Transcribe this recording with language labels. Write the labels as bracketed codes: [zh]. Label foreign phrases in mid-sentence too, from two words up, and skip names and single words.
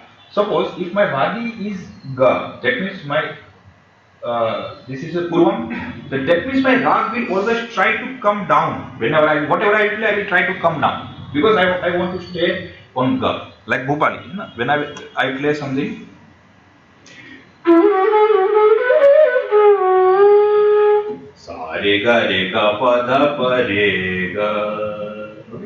[en] Suppose if my Vadi is Ga, that means my this is a Purvam, that means my rag will always try to come down. Whenever whatever I play, I will try to come down because I want to stay on Ga. Like Bhupali, when I play something. Sa re ga pa dha pa re ga. Okay.